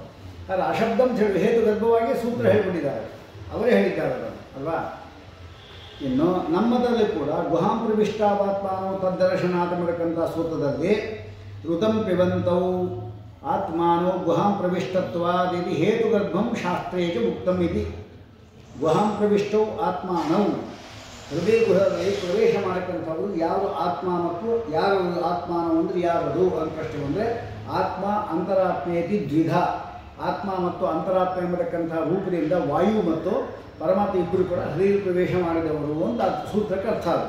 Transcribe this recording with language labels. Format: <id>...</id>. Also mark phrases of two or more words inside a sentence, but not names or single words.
<kn>ಆದರೆ ಅಶಬ್ದಂ ಹೇಳಿ ಹೇತು ಗರ್ಭವಾಗಿ ಸೂತ್ರ ಹೇಳ್ಬಿಟ್ಟಿದ್ದಾರೆ, ಅವರೇ ಹೇಳಿದ್ದಾರೆ ಅದನ್ನು ಅಲ್ವಾ. ಇನ್ನು ನಮ್ಮದರಲ್ಲಿ ಕೂಡ</kn> <sa>ಗುಹಾಂ ಪ್ರವಿಷ್ಟಾವಾತ್ಮಾನೋ ತದ್ದರ್ಶನಾಥ</sa> <kn>ಎಂಬತಕ್ಕಂಥ ಸೂತ್ರದಲ್ಲಿ</kn> <sa>ಋತಂ ಪಿಬಂತೌ ಆತ್ಮಾನೋ ಗುಹಾಂ ಪ್ರವಿಷ್ಟತ್ವಾದಿತಿ ಹೇತುಗರ್ಭಂ ಶಾಸ್ತ್ರೇ ಚ ಉಕ್ತಂ ಇತಿ. ಗುಹಾಂ ಪ್ರವಿಷ್ಟೌ ಆತ್ಮಾನೌ</sa> <kn>ಹೃದಯ ಗುಹೆಯಲ್ಲಿ ಪ್ರವೇಶ ಮಾಡಕ್ಕಂಥವ್ರು ಯಾರು ಆತ್ಮ ಮತ್ತು ಯಾರು ಆತ್ಮಾನ ಅಂದರೆ ಯಾರದು ಅಂತ ಪ್ರಶ್ನೆ ಬಂದರೆ</kn> <sa>ಆತ್ಮ ಅಂತರಾತ್ಮೇತಿ ದ್ವಿಧ.</sa> <kn>ಆತ್ಮ ಮತ್ತು ಅಂತರಾತ್ಮ ಎಂಬತಕ್ಕಂಥ ರೂಪದಿಂದ ವಾಯು ಮತ್ತು ಪರಮಾತ್ಮ ಇಬ್ಬರು ಕೂಡ ಹೃದಯ ಪ್ರವೇಶ ಮಾಡಿದವರು ಅಂತ ಸೂತ್ರಕ್ಕೆ ಅರ್ಥ ಅದು.</kn>